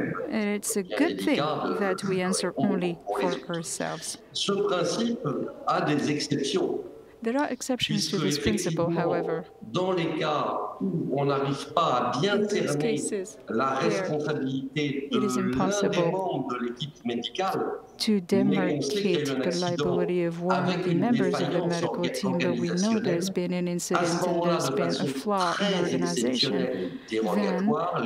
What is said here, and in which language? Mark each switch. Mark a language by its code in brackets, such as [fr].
[en] And it's a good thing that we answer only for ourselves. [fr] Ce principe a des exceptions. [en] There are exceptions to this principle, however. [fr] Dans les cas où on n'arrive pas à bien cerner la responsabilité de l'un des membres de l'équipe médicale, [en] to demarcate the liability of one of the members of the medical team, but we know there's been an incident and there's been a flaw in the organization, then